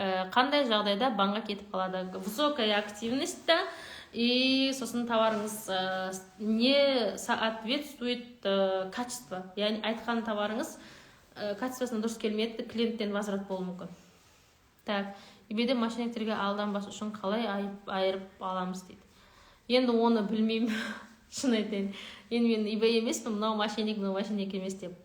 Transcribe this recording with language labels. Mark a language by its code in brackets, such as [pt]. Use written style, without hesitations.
[kk] Қандай жағдайда банға кетіп қалады? [ru] Высокая активность, и [kk] сосын товарыңыз [ru] не соответствует качество. [kk] Яғни айтқан товарыңыз качествосына дұрыс келмеді, клиенттен [ru] возврат [kk] болуы мүмкін. [ru] Так, [kk] eBay-де мошенниктерге алданбас үшін қалай айырып аламыз дейді. Енді оны білмеймін, шын айтайын. Енді мен eBay емеспін, мынау мошенник емес деп.